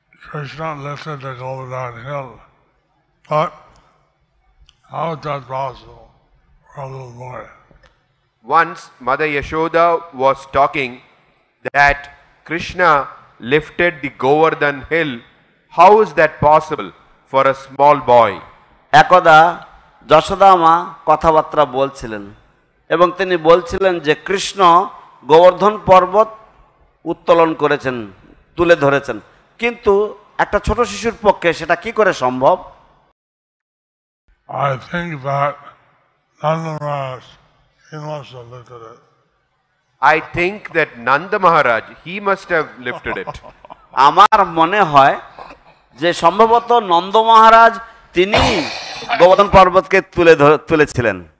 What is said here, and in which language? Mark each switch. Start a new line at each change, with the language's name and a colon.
English: Krishna lifted the Govardhan hill. But how is that possible for a little boy? Once Mother Yashoda was talking that Krishna lifted the Govardhan hill. How is that possible for a small boy?
Bangla: একদা যশোদা মা কথাবার্তা বলছিলেন এবং তিনি বলছিলেন যে কৃষ্ণ গোবর্ধন পর্বত উত্তোলন করেছেন, তুলে ধরেছেন, কিন্তু একটা ছোট শিশুর পক্ষে সেটা কি করে সম্ভব?
English: I think that Nanda Maharaj, he must have lifted it. I think that Nanda Maharaj, he must have lifted it.
Bangla: আমার মনে হয় যে সম্ভবত নন্দ মহারাজ তিনি গোবর্ধন পর্বতকে তুলেছিলেন।